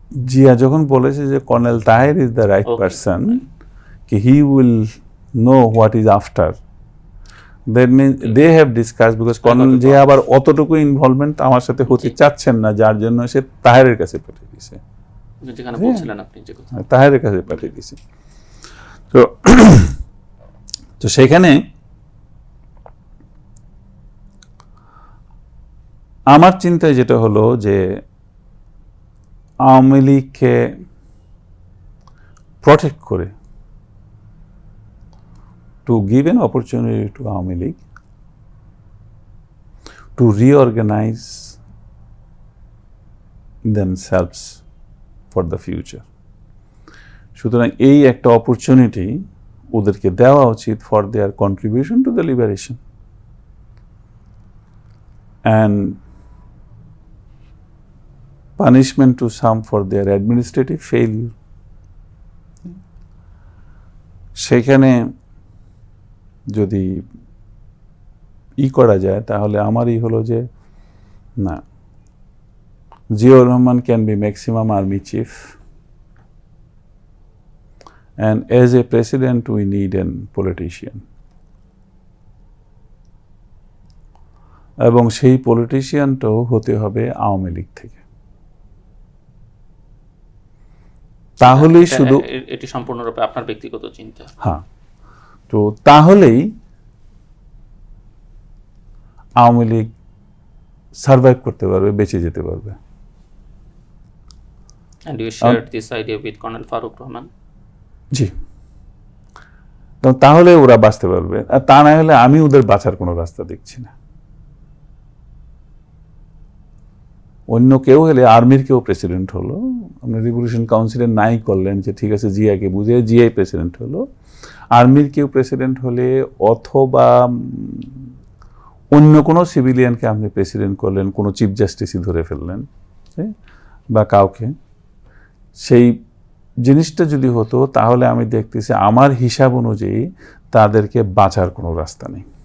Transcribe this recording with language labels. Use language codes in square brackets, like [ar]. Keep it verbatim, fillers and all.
[bn] জিয়া যখন বলেছে যে [en] Colonel Taher is the right person, কি he will know what is after. That means they have discussed, because Colonel [bn] যে আবার অতটুকু ইনভলভমেন্ট আমার সাথে হতে চাচ্ছেন না, যার জন্য সে তাহেরের কাছে পাঠিয়ে দিয়েছে, যেখানে বলছিলেন আপনি যে কথা, তাহেরের কাছে পাঠিয়ে দিয়েছে। তো তো সেখানে আমার চিন্তায় যেটা হলো যে আওয়ামী লীগকে প্রটেক্ট করে, [en] to give an opportunity to Awami League to reorganize themselves for the future. [bn] সুতরাং এই একটা opportunity ওদেরকে দেওয়া উচিত [en] for their contribution to the liberation. And punishment to some for their administrative failure. [bn] সেখানে যদি ই করা যায় তাহলে আমারই হলো যে না, Ziaur Rahman [en] can be maximum army chief and as a president we need an politician, [bn] এবং সেই পলিটিশিয়ানটাও হতে হবে আওয়ামী লীগ থেকে। তাহলেই শুধু, এটি সম্পূর্ণরূপে আপনার ব্যক্তিগত চিন্তা, হ্যাঁ, তো তাহলেই আওয়ামী লীগ সার্ভাইভ করতে পারবে, বেঁচে যেতে পারবে। [en] And you shared this idea with Colonel Farooq Rahman? [bn] জি, তো তাহলে ওরা বাঁচতে পারবে, আর তা না হলে আমি ওদের বাঁচার কোনো রাস্তা দেখছি না। অন্য কেউ হলে, আর্মির কেউ প্রেসিডেন্ট হলো, আমরা রিভলিউশন কাউন্সিলের নাই করলেন যে ঠিক আছে জিয়াকে বুঝে জিয়াই প্রেসিডেন্ট হলো, আর্মির কেউ প্রেসিডেন্ট হলে অথবা অন্য কোনো সিভিলিয়ানকে আপনি প্রেসিডেন্ট করলেন, কোনো চিফ জাস্টিসই ধরে ফেললেন বা কাউকে, সেই জিনিসটা যদি হতো তাহলে আমি দেখতেছি আমার হিসাব অনুযায়ী তাদেরকে বাঁচার কোনো রাস্তা নেই।